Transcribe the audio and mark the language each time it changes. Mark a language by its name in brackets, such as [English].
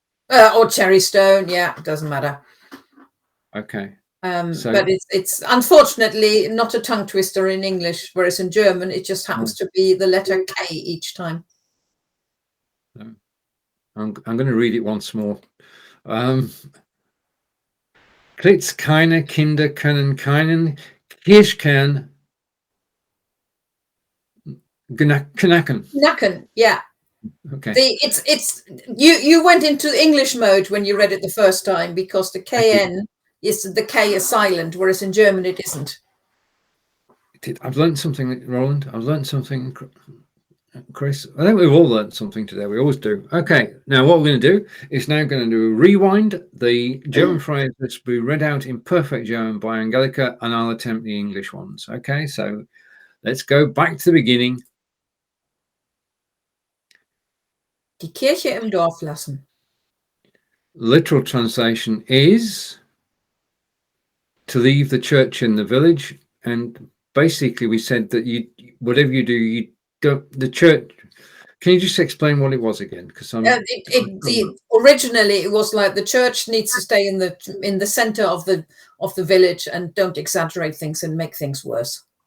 [English] Or cherry stone. Yeah, it doesn't matter. Okay. But it's unfortunately not a tongue twister in English, whereas in German it just happens to be the letter K each time. I'm going to read it once more. [German] Klitzekleine Kinder können keinen, Kirschkern, knacken. [English] Knacken, yeah. Okay. It's you went into English mode when you read it the first time, because the KN is the K is silent, whereas in German it isn't. I've learned something, Roland. I've learned something, Chris. I think we've all learned something today. We always do. Okay. Now what we're going to do is now going to do a rewind. The German phrase will be read out in perfect German by Angelika, and I'll attempt the English ones. Okay. So let's go back to the beginning. [German] Die Kirche im Dorf lassen. [English] Literal translation is to leave the church in the village. And basically we said that whatever you do, you don't, the church. Can you just explain what it was again? Because originally it was like the church needs to stay in the center of the village, and don't exaggerate things and make things worse.